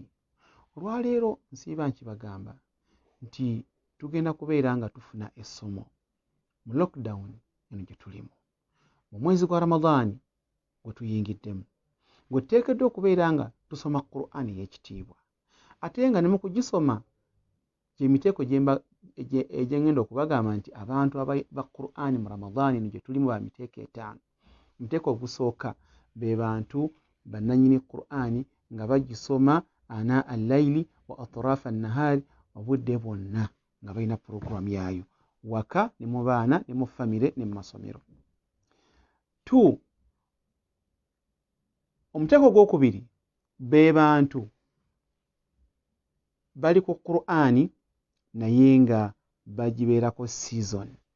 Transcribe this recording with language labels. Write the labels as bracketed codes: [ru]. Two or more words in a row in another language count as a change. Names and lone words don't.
[lg] Olwaleero nsiiba nkibagamba nti tugenda kubeera nga tufuna essomo mu lockdown eno gye tulimu, mu mwezi gwa Ramadhan gwe tuyingiddemu, gwe tuteekeddwa okubeera nga tusoma Qur'an ey'ekitiibwa, ate nga ne mu kugisoma gy'emiteeko gye ngenda okubagamba nti abantu ba Qur'an mu Ramadhan eno gye tulimu ba miteeko 5. Omuteeko ogusooka be bantu bannannyini Qur'an nga bagisoma [ar] آناء الليل وأطراف النهار, [lg] obudde bwonna nga balina pulogulaamu yaayo waka ne mu baana ne mu famire ne mu masomero. 2, omuteeko ogwokubiri be bantu bali ku Qur'an naye nga bagibeerako season.